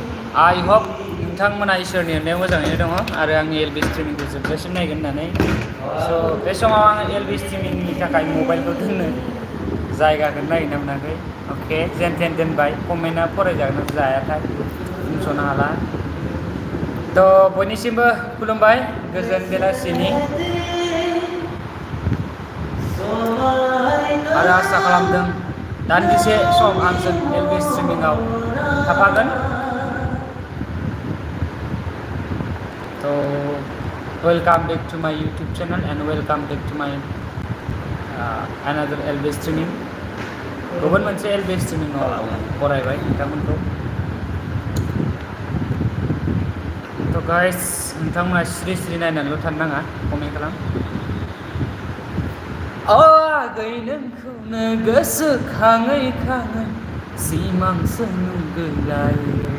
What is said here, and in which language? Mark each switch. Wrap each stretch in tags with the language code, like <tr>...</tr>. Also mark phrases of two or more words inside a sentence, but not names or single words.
<en>I hope</en> <brx>नोंथांमोना इसोरनि अननायाव मोजाङैनो दङ आरो आंनि एलबि स्ट्रिमिंखौ जोबजासिम नायगोन होननानै स' बे समाव आं एलबि स्ट्रिमिंनि थाखाय मबाइलखौ दोननो जायगाखौनो नागिरना मोनाखै अके जेन थेन दोनबाय कमेन्टआ फरायजागोन जायाथाय बुंस'नो हाला थ' बयनिसिमबो खुलुमबाय गोजोन बेलासिनि आरो आसा खालामदों दान्दिसे सम आंजों एलबि स्ट्रिमिंआव थाफागोन</brx> <en>So welcome back to my YouTube channel and welcome back to my another LB streaming.</en> <brx>गुबुन मोनसे</brx> <en>LB streaming</en> <brx>आव बरायबाय नोंथांमोनखौ। तो guys नोंथांमोना स्रि स्रि नायनानैल' थानो नाङा कमेन्ट खालाम। आगै नोंखौनो गोसोखाङै खाङै सिमांसो नुगोलायो।</brx>